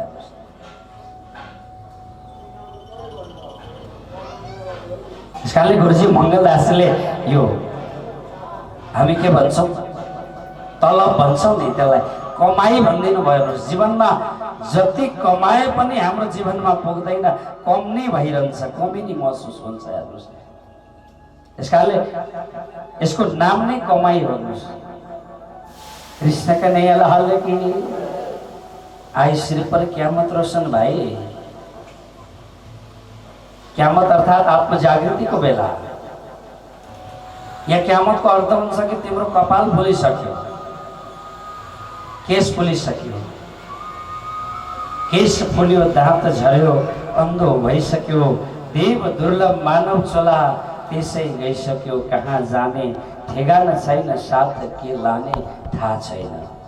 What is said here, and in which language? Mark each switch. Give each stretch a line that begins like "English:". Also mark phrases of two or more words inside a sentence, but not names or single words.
Nepali: हेर्नुहोस्, त्यसकारणले गुरुजी मङ्गलदासले यो हामी के भन्छौँ, तलब भन्छौँ नि, त्यसलाई कमाई भन्दिनु भयो। जीवनमा जति कमाए पनि हाम्रो जीवनमा पुग्दैन, कम नै भइरहन्छ, कमी नै महसुस हुन्छ। हेर्नुहोस्, त्यसकारणले यसको नाम नै कमाई हो।
Hindi: कृष्ण कन्हैया लाल की आई सिर पर क्यामत रोशन।
Nepali: भाइ, क्यामत अर्थात आत्मजागृतिको बेला। या क्यामतको अर्थ हुन्छ कि तिम्रो कपाल फुलिसक्यो, केस फुलिसक्यो, केस फुल्यो, दाँत झर्यो, अन्धो भइसक्यो, देव दुर्लभ मानव चला त्यसै गइसक्यो, कहाँ जाने ठेगाना छैन, साथ के लाने थाहा छैन।